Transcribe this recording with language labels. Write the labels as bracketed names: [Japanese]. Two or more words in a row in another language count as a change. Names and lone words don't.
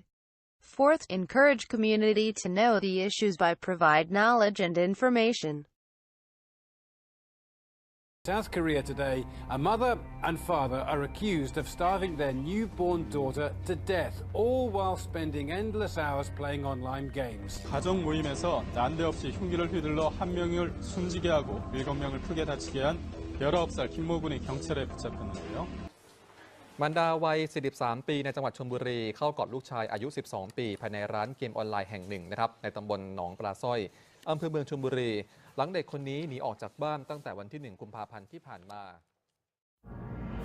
[English] Fourth, encourage community to know the issues by provide knowledge and information. South Korea today, a mother and father are accused of starving their newborn daughter to death, all while spending endless hours playing online games. [Korean] 가정 모임에서 난데없이 흉기를 휘둘러 한 명을 숨지게 하고 7명을 크게 다치게 한 19살 김모군이 경찰에 붙잡혔는데요. [Thai] มารดาวัย 43 ปีในจังหวัดชลบุรีเข้ากอดลูกชายอายุ 12 ปีภายในร้านเกมออนไลน์แห่งหนึ่งนะครับในตำบลหนองปลาสร้อยอำเภอเมืองชลบุรีหลังเด็กคนนี้หนีออกจากบ้านตั้งแต่วันที่ 1 กุมภาพันธ์ที่ผ่านมา